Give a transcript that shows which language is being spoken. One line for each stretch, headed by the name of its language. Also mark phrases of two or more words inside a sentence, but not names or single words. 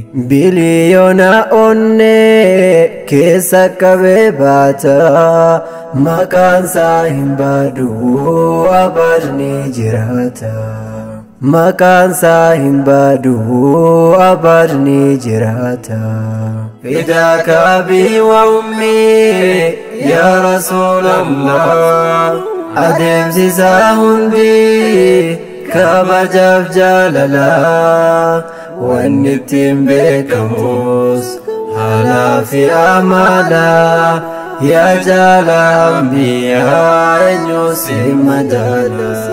Oromo: Biliyoona onnee keessa qabee baata maqaan isaa hin badu abad ni jiraata. Maqaan isaa hin badu abad ni jiraata.
Arabic: فداك أبي وأمي يا رسول الله.
Oromo: Adeemsi isaa hundi kabajaaf jaalala. Wanni ittiin beekamus haalaa fi amala. Yaa jaala ambiyaa eenyu si madaala.